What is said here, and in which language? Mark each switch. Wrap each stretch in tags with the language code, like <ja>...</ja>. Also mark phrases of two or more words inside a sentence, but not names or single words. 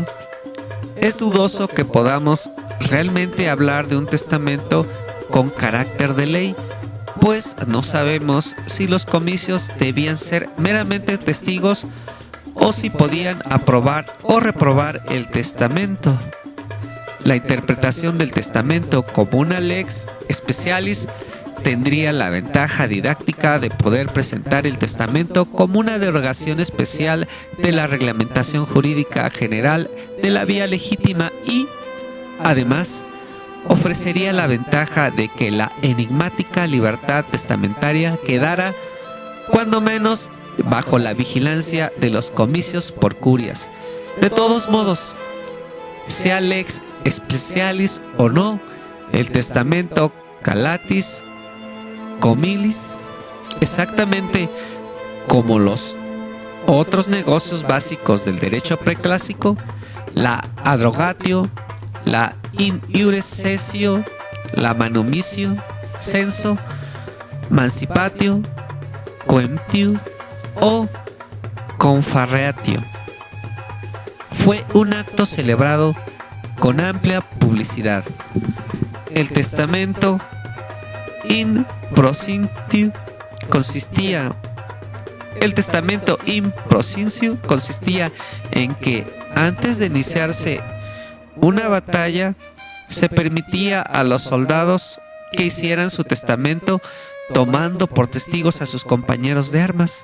<es>Es dudoso que podamos realmente hablar de un testamento con carácter de ley, pues no sabemos si los comicios debían ser meramente testigos o si podían aprobar o reprobar el testamento. La interpretación del testamento como una</es> <la>lex specialis</la> <es>tendría la ventaja didáctica de poder presentar el testamento como una derogación especial de la reglamentación jurídica general de la vía legítima y, además, ofrecería la ventaja de que la enigmática libertad testamentaria quedara, cuando menos, bajo la vigilancia de los comicios por curias. De todos modos, sea</es> <la>lex specialis</la> <es>o no, el testamento</es> <la>calatis comilis,</la> <es>exactamente como los otros negocios básicos del derecho preclásico, la adrogatio, la</es> <la>in iure cessio,</la> <es>la</es> <la>manumitio, censo, mancipatio, coemptio</la> <es>o confarreatio, fue un acto celebrado con amplia publicidad. El testamento</es> <la>in procincio</la> <es>consistía en que antes de iniciarse una batalla se permitía a los soldados que hicieran su testamento tomando por testigos a sus compañeros de armas.</es>